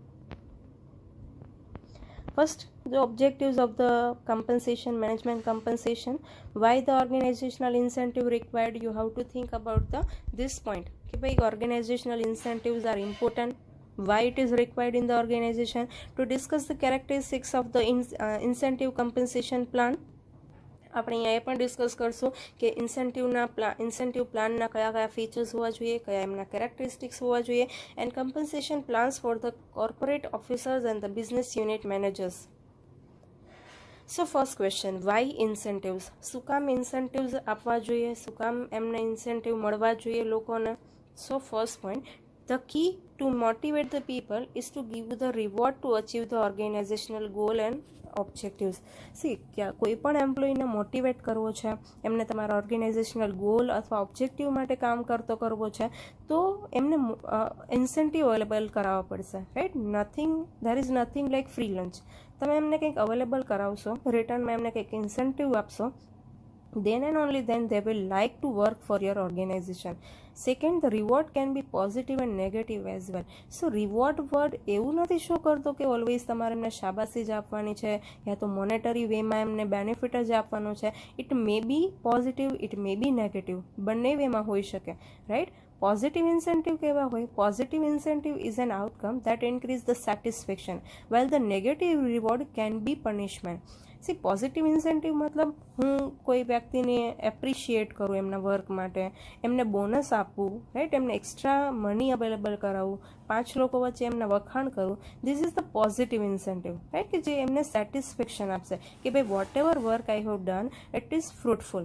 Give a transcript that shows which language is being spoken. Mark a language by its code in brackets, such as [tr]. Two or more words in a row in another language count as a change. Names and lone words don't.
[en] First, the objectives of the compensation, management compensation. Why the organizational incentive required? You have to think about this point. Why organizational incentives are important? Why it is required in the organization? To discuss the characteristics of the incentive compensation plan. [gu] આપણે અહીંયા એ પણ ડિસ્કસ કરશું કે ઇન્સેન્ટિવ પ્લાનના કયા કયા ફીચર્સ હોવા જોઈએ, કયા એમના કેરેક્ટરિસ્ટિક્સ હોવા જોઈએ, [en] and compensation plans for the corporate officers and the business unit managers. so first question, why incentives? [gu] શું કામ ઇન્સેન્ટિવ્સ આપવા જોઈએ, શું કામ એમને ઇન્સેન્ટિવ મળવા જોઈએ લોકોને? [en] so first point, the key to motivate the people is to give the reward to achieve the organizational goal and ઓબ્જેક્ટિવ્સ. [gu] ક્યાં કોઈ પણ એમ્પ્લોયીને મોટિવેટ કરવો છે, એમને તમારા ઓર્ગેનાઇઝેશનલ ગોલ અથવા ઓબ્જેક્ટિવ માટે કામ કરવો છે, તો એમને ઇન્સેન્ટિવ અવેલેબલ કરાવવા પડશે, રાઈટ? [en] there is nothing like free lunch. [gu] તમે એમને કંઈક અવેલેબલ કરાવશો, રિટર્નમાં એમને કંઈક ઇન્સેન્ટિવ આપશો, [en] then and only then they will like to work for your organization. Second, the reward can be positive and negative as well. So reward word [gu] એવું નથી શો કરતો કે ઓલવેઝ તમારે એમને શાબાશી જ આપવાની છે યા તો મોનેટરી વેમાં એમને બેનિફિટ જ આપવાનું છે. [en] it may be positive, it may be negative, [gu] બંને વેમાં હોઈ શકે, [en] રાઈટ? positive incentive [gu] કેવા હોય? [en] positive incentive is an outcome that increases the satisfaction, while the negative reward can be punishment. [gu] પોઝિટિવ ઇન્સેન્ટિવ મતલબ હું કોઈ વ્યક્તિને એપ્રિશિએટ કરું એમના વર્ક માટે, એમને બોનસ આપવું, રાઈટ? એમને એક્સ્ટ્રા મની અવેલેબલ કરાવવું, 5 લોકો વચ્ચે એમના વખાણ કરું. [en] this is the positive incentive, right? કે જે એમને સેટિસ્ફેક્શન આપશે કે ભાઈ what ever work I have done, it is fruitful.